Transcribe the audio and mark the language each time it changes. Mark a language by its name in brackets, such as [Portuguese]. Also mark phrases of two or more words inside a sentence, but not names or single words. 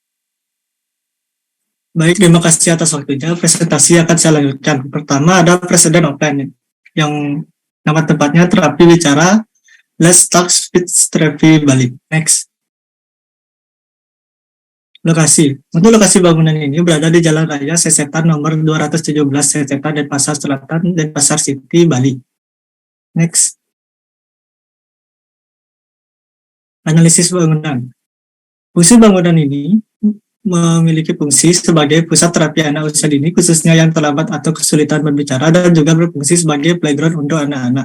[Indonesian] Baik, terima kasih atas waktunya. Presentasi akan saya lanjutkan. Pertama ada presiden offline yang nama tempatnya terapi bicara Let's Talk Speech Therapy Bali. Next. Lokasi. Untuk lokasi bangunan ini berada di Jalan Raya Sesetan nomor 217 Sesetan Denpasar Selatan, Denpasar City, Bali. Next. Analisis bangunan. Fungsi bangunan ini memiliki fungsi sebagai pusat terapi anak usia dini, khususnya yang terlambat atau kesulitan berbicara, dan juga berfungsi sebagai playground untuk anak-anak.